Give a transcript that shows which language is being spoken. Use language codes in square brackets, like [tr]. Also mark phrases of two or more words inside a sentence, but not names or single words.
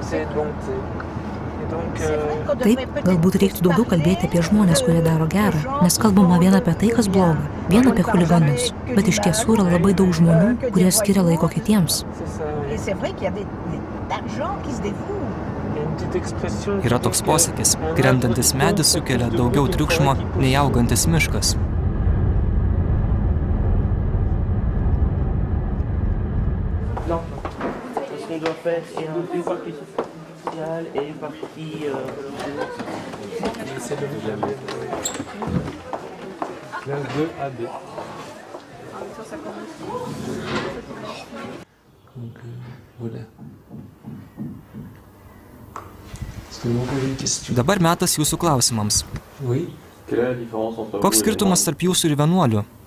[lt] Taip, galbūt reiktų daugiau kalbėti apie žmonės, kurie daro gerą, nes kalbama vien apie tai, kas bloga, vien apie chuliganus, bet iš tiesų yra labai daug žmonių, kurie skiria laiko kitiems. Yra toks posakis, krentantis medis sukelia daugiau triukšmo nei augantis miškas. [fr] Et une partie Classe 2AB. Donc voilà. [lt] Dabar metas jūsų klausimams. Koks skirtumas tarp jūsų ir vienuolių?